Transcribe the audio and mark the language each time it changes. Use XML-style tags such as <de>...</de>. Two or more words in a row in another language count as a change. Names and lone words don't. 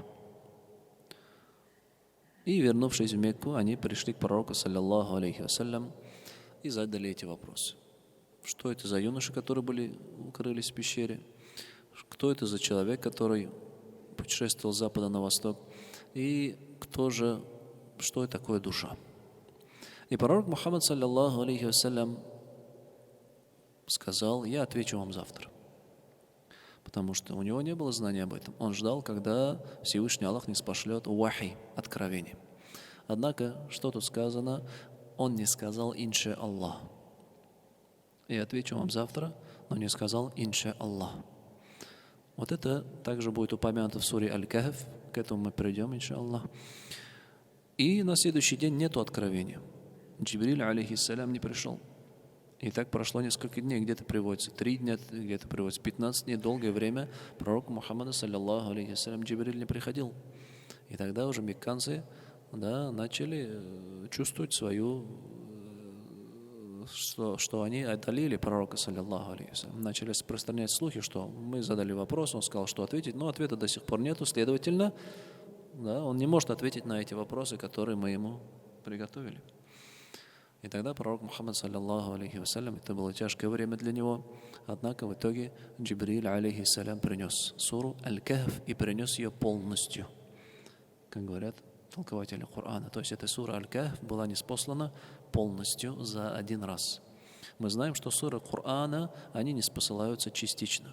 <ru>И, вернувшись в Мекку, они пришли к пророку,</ru> <ar>صلى الله عليه وسلم,</ar> <ru>и задали эти вопросы. Что это за юноши, которые укрылись в пещере? Кто это за человек, который путешествовал с запада на восток? И что это такое душа? И пророк Мухаммад,</ru> <ar>صلى الله عليه وسلم,</ar> <ru>сказал: я отвечу вам завтра. Потому что у него не было знания об этом. Он ждал, когда Всевышний Аллах не спошлет вахи, откровение. Однако, что тут сказано? Он не сказал</ru> <ar>إن شاء الله.</ar> <ru>Я отвечу вам завтра, но не сказал</ru> <ar>إن شاء الله.</ar> <ru>Это также будет упомянуто в суре Аль-Кахф. К этому мы придем,</ru> <ar>إن شاء الله.</ar> <ru>И на следующий день нету откровения. Джибриль, алейхиссалям, не пришел. И так прошло несколько дней, где-то приводится 3 дня, где-то приводится 15 дней, долгое время пророку Мухаммаду,</ru> <ar>صلى الله عليه وسلم,</ar> <ru>Джибриль не приходил. И тогда уже мекканцы начали чувствовать что они отдалили пророка,</ru> <ar>صلى الله عليه وسلم.</ar> <ru>Начали распространять слухи, что мы задали вопрос, он сказал, что ответить, но ответа до сих пор нету, следовательно, он не может ответить на эти вопросы, которые мы ему приготовили. И тогда пророк Мухаммад,</ru> <ar>صلى الله عليه وسلم,</ar> <ru>это было тяжкое время для него, однако в итоге Джибриль, алейхиссалям, принес суру Аль-Кахф и принес ее полностью, как говорят толкователи Корана. То есть эта сура Аль-Кахф была ниспослана полностью за один раз. Мы знаем, что суры Корана, они не спосылаются частично.</ru>